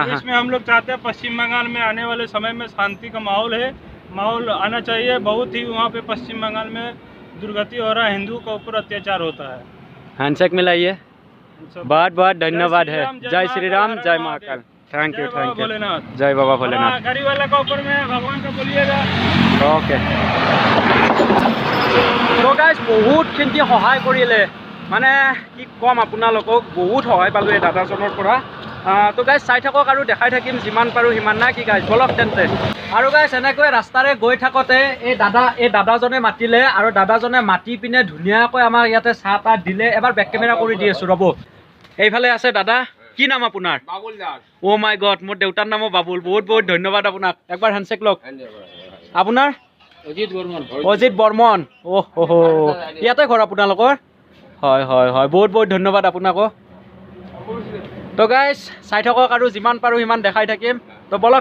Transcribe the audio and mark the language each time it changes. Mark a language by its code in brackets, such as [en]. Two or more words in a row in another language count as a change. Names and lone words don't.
[hi] तो इसमें हम लोग चाहते हैं पश्चिम बंगाल में आने वाले समय में शांति का माहौल है माहौल आना चाहिए बहुत ही वहाँ पे पश्चिम बंगाल में दुर्गति हो रहा है हिंदू के ऊपर अत्याचार होता है हैंडशेक मिलाइए बहुत बहुत धन्यवाद है जय श्री राम जय महाकाल [en] thank you [hi] भोलेनाथ जय बाबा भोलेनाथ गरीब वाला का ऊपर में भगवान का बोलिएगा [as] ओके তো গাইছ বহুতখিনি সহায় কৰিলে মানে কি ক'ম আপোনালোকক বহুত সহায় পালোঁ এই দাদাজনৰ পৰা তো গাইছ চাই থাকক আৰু দেখাই থাকিম যিমান পাৰোঁ সিমান নাই কি গাইছ বলক তেন্তে আৰু গাইছ এনেকৈ ৰাস্তাৰে গৈ থাকোঁতে এই দাদাজনে মাতিলে আৰু দাদাজনে মাতি পিনে ধুনীয়াকৈ আমাক ইয়াতে চাহ তাহ দিলে এবাৰ [en] back camera [as] কৰি দি আছোঁ ৰ'ব এইফালে আছে দাদা কি নাম আপোনাৰ बाबुल दास [en] oh my god [as] মোৰ দেউতাৰ নামো বাবুল বহুত বহুত ধন্যবাদ আপোনাক একবাৰ হেণ্ডশ্বেক লওক আপোনাৰ অজিত বৰ্মন অহ' ইয়াতে ঘৰ আপোনালোকৰ হয় হয় হয় বহুত বহুত ধন্যবাদ আপোনাকো তো গাইছ চাই থাকক আৰু যিমান পাৰোঁ সিমান দেখাই থাকিম তো বলক